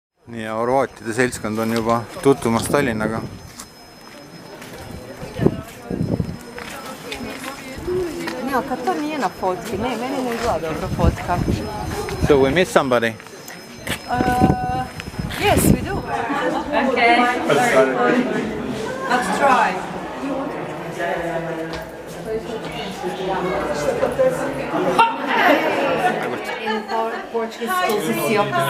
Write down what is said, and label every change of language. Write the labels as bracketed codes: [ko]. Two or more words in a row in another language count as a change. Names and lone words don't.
[et] Nii, Horvaatide seltskond on juba tutvumas Tallinnaga. [hr] To nije na fotki, meni ne izgleda dobro fotka. [en] So we miss somebody? Yes, we do. Okay. Let's try. In Portuguese schools, it's the opposite.